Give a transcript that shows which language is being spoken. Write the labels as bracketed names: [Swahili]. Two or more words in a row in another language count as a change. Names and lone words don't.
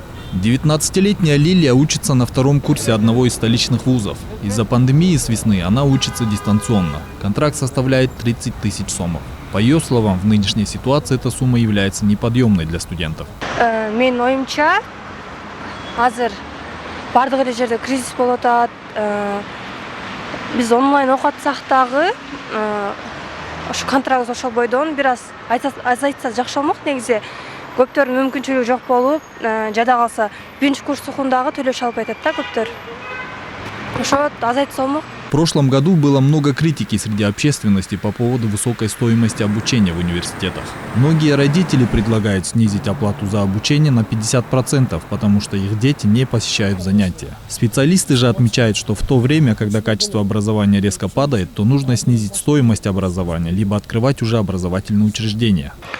[Russian] 19-летняя Лилия учится на втором курсе одного из столичных вузов. Из-за пандемии с весны она учится дистанционно. Контракт составляет 30 тысяч сомов. По ее словам, в нынешней ситуации эта сумма является неподъемной для студентов. [Kyrgyz] Мен ойымча, азыр бардық жерде кризис болуп атат. Биз онлайн окутсак дагы, ушу контракт ошол бойдон бир аз азайтса жакшы болмок. Негизи көптөрдүн мүмкүнчүлүгү жок болуп, жада калса биринчи курс окугундагы төлөшө албай атат да көптөр. Ошо азайтса болмок. [Russian] В прошлом году было много критики среди общественности по поводу высокой стоимости обучения в университетах. Многие родители предлагают снизить оплату за обучение на 50%, потому что их дети не посещают занятия. Специалисты же отмечают, что в то время, когда качество образования резко падает, то нужно снизить стоимость образования, либо открывать уже образовательные учреждения.